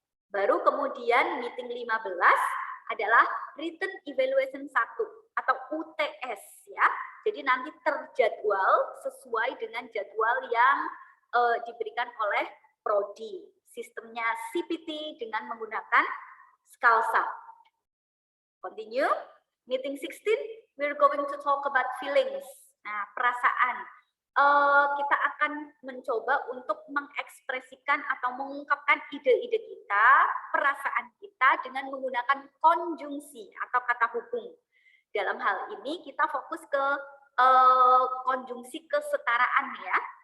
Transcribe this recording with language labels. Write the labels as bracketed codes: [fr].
[id] Baru kemudian meeting 15 adalah written evaluation 1 atau UTS ya. Jadi nanti terjadwal sesuai dengan jadwal yang diberikan oleh prodi. Sistemnya CPT dengan menggunakan Scalsa. [en] Continue. Meeting 16, we're going to talk about feelings. [id] Nah, perasaan. Kita akan mencoba untuk mengekspresikan atau mengungkapkan ide-ide kita, perasaan kita dengan menggunakan konjungsi atau kata hubung. Dalam hal ini kita fokus ke konjungsi kesetaraan ya.